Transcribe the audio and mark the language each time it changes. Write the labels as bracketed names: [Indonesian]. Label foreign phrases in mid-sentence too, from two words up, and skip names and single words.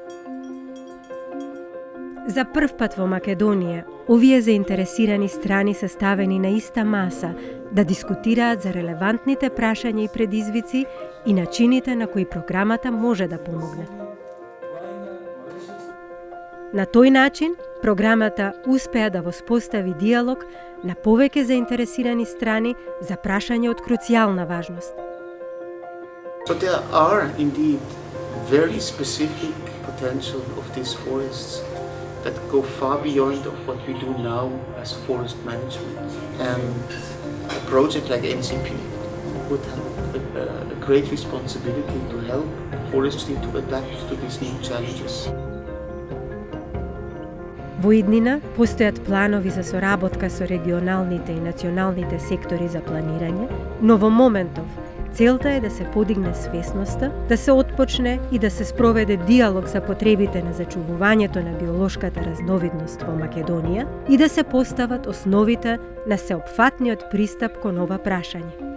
[Macedonian] За прв пат во Македонија, овие заинтересирани страни се ставени на иста маса да дискутираат за релевантните прашања и предизвици и начините на кои програмата може да помогне. На тој начин, програмата успеа да воспостави диалог на повеќе заинтересирани страни за прашање од круцијална важност. [English] So there are indeed very specific potential of these forests that go far beyond of what we do now as forest management. And a project like NCP would have a great responsibility to help forestry to adapt to these new challenges. [Macedonian] Во иднина постојат планови за соработка со регионалните и националните сектори за планирање, но во моментов целта е да се подигне свесноста, да се отпочне и да се спроведе диалог за потребите на зачувувањето на биолошката разновидност во Македонија и да се постават основите на сеопфатниот пристап кон ова прашање.